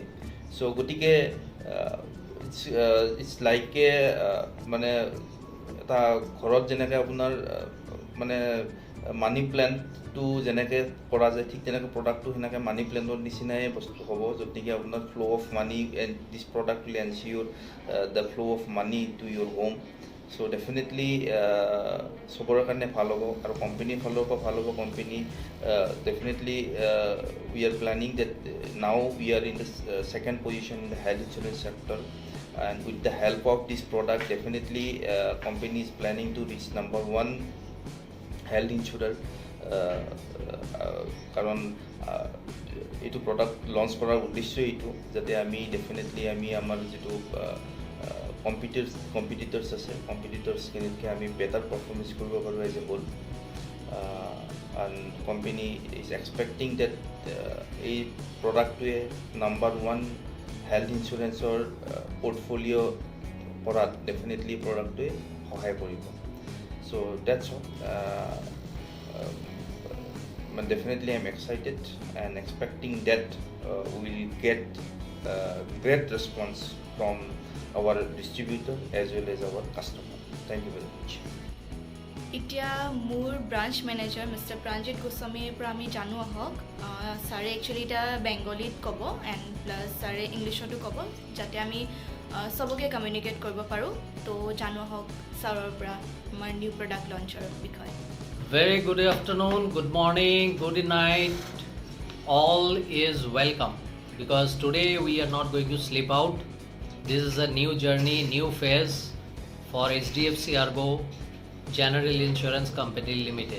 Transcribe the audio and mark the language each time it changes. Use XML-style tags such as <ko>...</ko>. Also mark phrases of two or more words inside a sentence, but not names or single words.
<as>চ' গতিকে</as> <en>it's like a</en> <as>মানে এটা ঘৰত যেনেকৈ আপোনাৰ মানে</as> <en>money plant</en> <as>যেনেকৈ কৰা যায়, ঠিক তেনেকৈ প্ৰডাক্টটো সেনেকৈ</as> <en>money plant</en> <as>নিচিনাই বস্তু হ'ব, য'ত নেকি আপোনাৰ</as> <en>flow of money and this product will ensure the flow of money to your home. so definitely</en> <as>চবৰে কাৰণে ভাল হ'ব আৰু কোম্পানীৰ ফালৰ পৰা ভাল হ'ব।</as> <en>Company definitely we are planning that now we are in the second position in the health insurance sector, and with the help of this product definitely company is planning to reach number 1 health insurer,</en> <as>কারণ এইটো প্ৰডাক্ট লঞ্চ কৰাৰ উদ্দেশ্য এইটো যাতে আমি ডেফিনেটলি আমি আমাৰ যিটো কম্পিটিটৰ্ছ আছে, কম্পিটিটৰ্ছখিনিতকৈ আমি</as> <en>better performance</en> <as>কৰিব পাৰোঁ</as> <en>as a whole. and company is expecting that</en> <as>এই প্ৰডাক্টটোৱে নাম্বাৰ 1</as> <en>health insurance portfolio'</en> <as>কৰাত ডেফিনেটলি প্ৰডাক্টটোৱে সহায় কৰিব।</as> <en>So that's all. Definitely I'm excited and expecting that we'll get great response from our distributor as well as our customer. Thank you very much.</en> <as>এতিয়া মোৰ</as> <en>branch manager mister</en> <as>প্ৰাঞ্জিত গোস্বামীৰ পৰা আমি জানো আহক। ছাৰে একচুৱেলি এতিয়া বেংগলীত ক'ব</as> <en>and plus</en> <as>ছাৰে ইংলিছতো ক'ব, যাতে আমি চবকে কমিউনিকেট কৰিব পাৰোঁ। তো জানো আহক ছাৰৰ পৰা আমাৰ</as> <en>new product launch</en> <as>বিষয়ে।</as> <en>Very good afternoon, good morning, good night. All is welcome because today we are not going to sleep out. This is a new journey, new phase for HDFC ERGO General Insurance Company Limited.</en>